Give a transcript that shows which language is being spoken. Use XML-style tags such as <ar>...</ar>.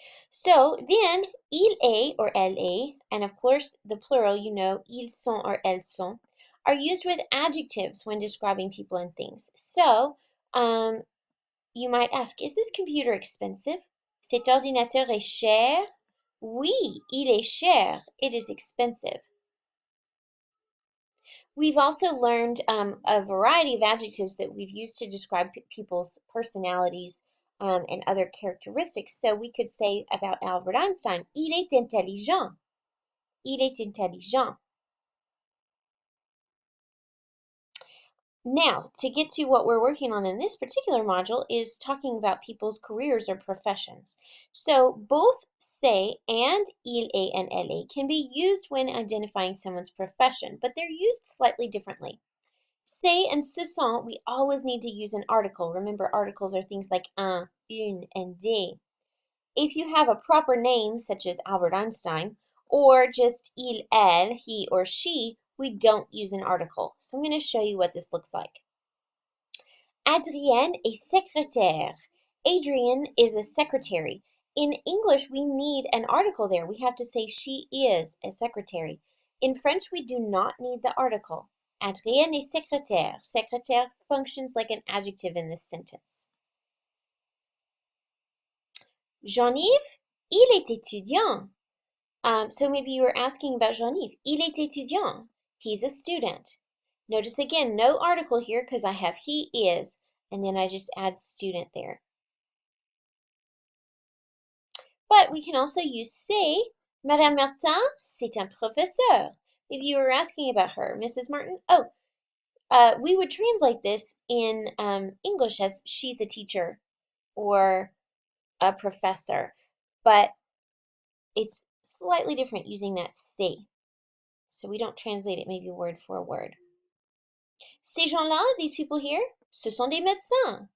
<en>So then,</en> <fr>il est</fr> <en>or</en> <fr>elle est,</fr> <en>and of course the plural, you know,</en> <fr>ils sont</fr> <en>or</en> <fr>elles sont,</fr> <en>are used with adjectives when describing people and things. So, you might ask, is this computer expensive?</en> <fr>Cet ordinateur est cher? Oui, il est cher.</fr> <en>It is expensive. We've also learned a variety of adjectives that we've used to describe people's personalities and other characteristics. So we could say about Albert Einstein,</en> <fr>il est intelligent. Il est intelligent.</fr> <en>Now, to get to what we're working on in this particular module is talking about people's careers or professions. So both c'est and il est and elle est can be used when identifying someone's profession, but they're used slightly differently. C'est and ce sont, we always need to use an article. Remember, articles are things like un, une, and des. If you have a proper name, such as Albert Einstein, or just il, elle, he or she, we don't use an article. So I'm going to show you what this looks like.</en> <fr>Adrienne est secrétaire.</fr> <en>Adrienne is a secretary. In English, we need an article there. We have to say she is a secretary. In French, we do not need the article.</en> <fr>Adrienne est secrétaire.</fr> <en>Secrétaire functions like an adjective in this sentence.</en> <fr>Jean-Yves, il est étudiant.</fr> <en>So maybe you were asking about Jean-Yves.</en> <fr>Il est étudiant.</fr> <en>He's a student. Notice again, no article here because I have he is, and then I just add student there. But we can also use c'est.</en> <fr>Madame Martin, c'est un professeur.</fr> <en>If you were asking about her, Mrs. Martin, we would translate this in English as she's a teacher or a professor, but it's slightly different using that c'est. So we don't translate it maybe word for word.</en> <fr>Ces gens-là,</fr> <en>these people here,</en> <fr>ce sont des médecins.</fr>